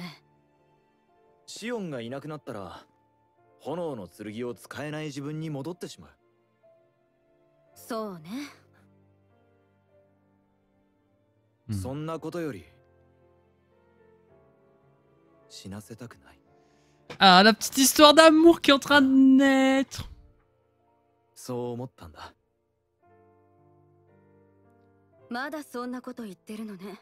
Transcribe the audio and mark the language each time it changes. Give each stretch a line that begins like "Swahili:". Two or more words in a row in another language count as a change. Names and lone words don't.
Japanese: シオンがいなくなったら炎の剣を使えない自分に戻ってしまう。そうね。そんなことより死なせたくない。
French: Ah, la petite histoire d'amour qui est en train de naître.
Japanese: そう思ったんだ。まだそんなこと言ってるのね。